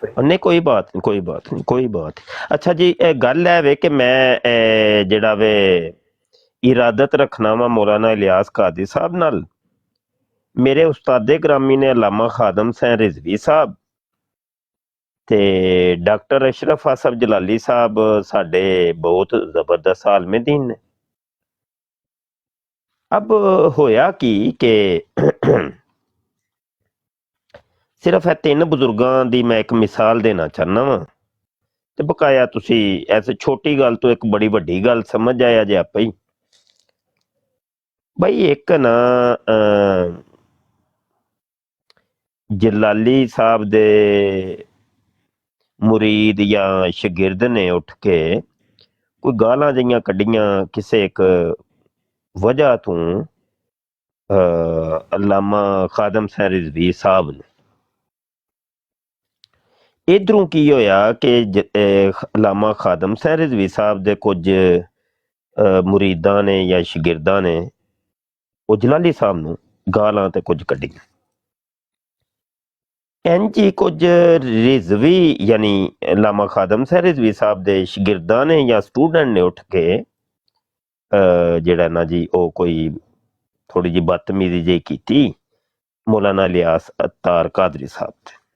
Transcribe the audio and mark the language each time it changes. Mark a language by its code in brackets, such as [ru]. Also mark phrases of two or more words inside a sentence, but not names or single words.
[pa] نہیں کوئی بات نہیں کوئی بات نہیں کوئی بات اچھا جی گل ہے وے کہ میں جڑا وے ارادت رکھنا وا مولانا الیاس قادری صاحب نال میرے استاد گرامی نے علامہ خادم حسین رضوی صاحب تے ڈاکٹر اشرف اصف جلالی صاحب ساڈے بہت زبردست عالم دین نے اب ہویا کی کہ صرف ہے 3 بزرگاں دی میں ایک مثال دینا چاہنا وا تے بقایا تسی ایسے چھوٹی گل تو ایک بڑی وڈی گل سمجھ آیا جے آپ ہی بھائی ایک نا جلالی صاحب دے مرید یا شگرد نے اٹھ کے کوئی گالاں جیاں کڈیاں کسے ایک وجہ تو علامہ خادم حسین رضوی صاحب نے ادھروں کی ہویا کہ علامہ خادم حسین رضوی صاحب دے کچھ مریداں نے یا شگرداں نے وہ جلالی صاحب نو ਗਾਲਾਂ ਤੇ ਕੁਝ ਕੱਢੀਆਂ। ਇੰਝ ਹੀ ਕੁਝ ਰਿਜ਼ਵੀ ਯਾਨੀ ਲਾਮਾ ਖਾਦਮ ਸਾਹਿਬ ਰਿਜ਼ਵੀ ਸਾਹਿਬ ਦੇ ਸ਼ਾਗਿਰਦਾਂ ਨੇ ਜਾਂ ਸਟੂਡੈਂਟ ਨੇ ਉੱਠ ਕੇ ਜਿਹੜਾ ਨਾ ਜੀ ਉਹ ਕੋਈ ਥੋੜੀ ਜਿਹੀ ਬਦਤਮੀਜ਼ੀ ਜਿਹੀ ਕੀਤੀ ਮੌਲਾਨਾ ਇਲਿਆਸ ਅੱਤਾਰ ਕਾਦਰੀ ਸਾਹਿਬ ਤੇ।